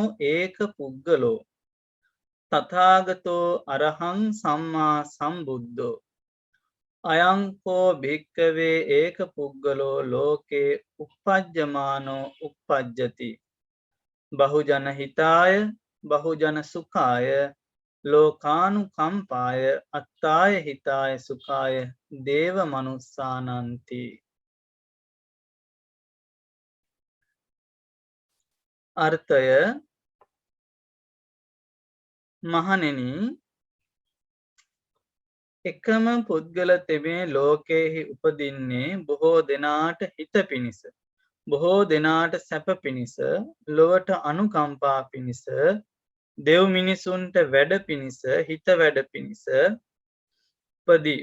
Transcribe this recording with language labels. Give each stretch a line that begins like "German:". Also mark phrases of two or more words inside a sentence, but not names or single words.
Pali: ඒක පුද්ගලෝ තථාගතෝ අරහං සම්මා සම්බුද්ධෝ අයංකෝ භික්කවේ ඒක පුද්ගලෝ ලෝකේ uppajjamaano uppajjati බහුජන හිතාය බහුජන සුඛාය ලෝකානුකම්පාය අත්තාය හිතාය සුඛාය දේව මනුස්සානන්ති.
Sinhala: අර්ථය මහණෙනි එකම පුද්ගල තෙමේ ලෝකයෙහි උපදින්නේ බොහෝ දෙනාට හිත පිණිස බොහෝ දෙනාට සැප පිණිස ලොවට අනුකම්පා පිණිස දෙව් මිනිසුන්ට වැඩ පිණිස හිත වැඩ පිණිස උපදී.